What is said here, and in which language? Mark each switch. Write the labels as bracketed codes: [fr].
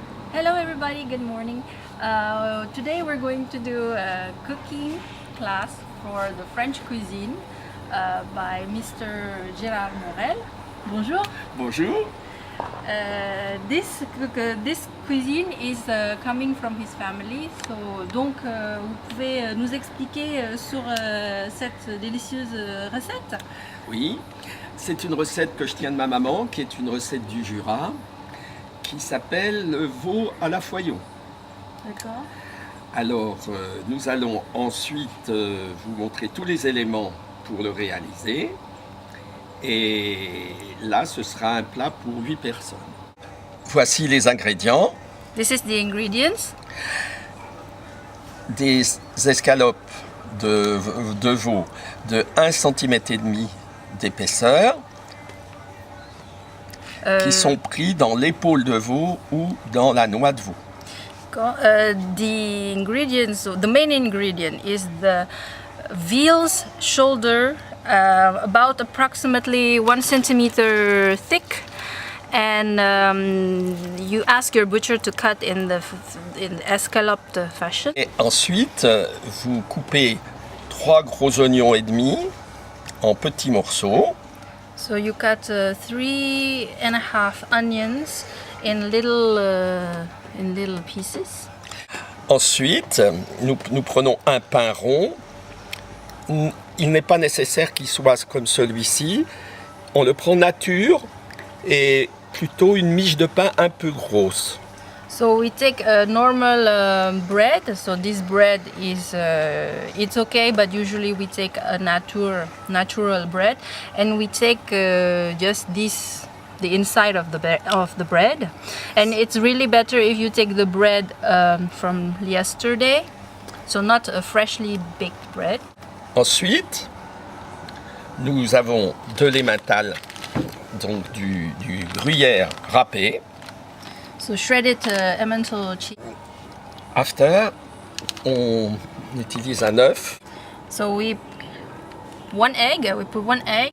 [en] Hello everybody, good morning. Today we're going to do a cooking class for the French cuisine by Mr. [fr] Gérard Morel. Bonjour. Bonjour. [en] This cuisine is coming from his family, [fr] donc vous pouvez nous expliquer sur cette délicieuse recette? Oui, c'est une recette que je tiens de ma maman, qui est une recette du Jura, qui s'appelle le veau à la foyon. D'accord. Alors, nous allons ensuite vous montrer tous les éléments pour le réaliser. Et là, ce sera un plat pour 8 personnes. Voici les ingrédients. [en] This is the ingredients. [fr] Des escalopes de veau de 1,5 cm d'épaisseur qui sont pris dans l'épaule de veau ou dans la noix de veau. [en] The ingredients, the main ingredient is the veal's shoulder, about approximately 1 centimeter thick, and you ask your butcher to cut in the escalope fashion. [fr] Et ensuite, vous coupez 3 gros oignons et demi en petits morceaux. [en] So you cut 3.5 onions in little pieces. [fr] Ensuite, nous prenons un pain rond. Il n'est pas nécessaire qu'il soit comme celui-ci. On le prend nature et plutôt une miche de pain un peu grosse. [en] So we take a normal bread. So this bread is it's okay, but usually we take a natural bread, and we take just the inside of the bread. And it's really better if you take the bread from yesterday, so not a freshly baked bread. [fr] Ensuite, nous avons de l'emmental, donc du gruyère râpé. [en] So shredded Emmental cheese. After, [fr] on utilise un œuf. [en] So we put one egg.